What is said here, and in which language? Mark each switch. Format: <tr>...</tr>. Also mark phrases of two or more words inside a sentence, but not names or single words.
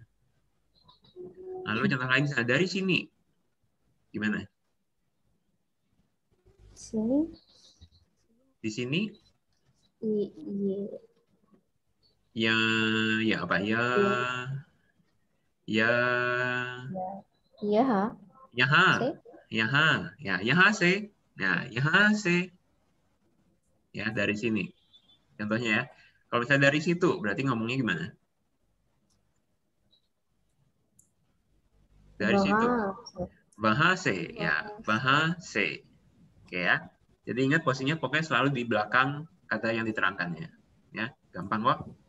<id>Lalu contoh lain misalnya dari sini. Gimana? Sini. Di sini Iya. ya apa ya? Ya Iya, ha.</id> <hi>यहाँ</hi> <id>Se. यहाँ ya</id> <hi>यहाँ से</hi> <id>ya</id> <hi>यहाँ से</hi> <id>ya dari sini contohnya ya. Kalau misalnya dari situ berarti ngomongnya gimana? Dari situ Wah. bahase ya bahase. Oke ya, jadi ingat posisinya pokoknya selalu di belakang kata yang diterangkannya ya, gampang kok.</id>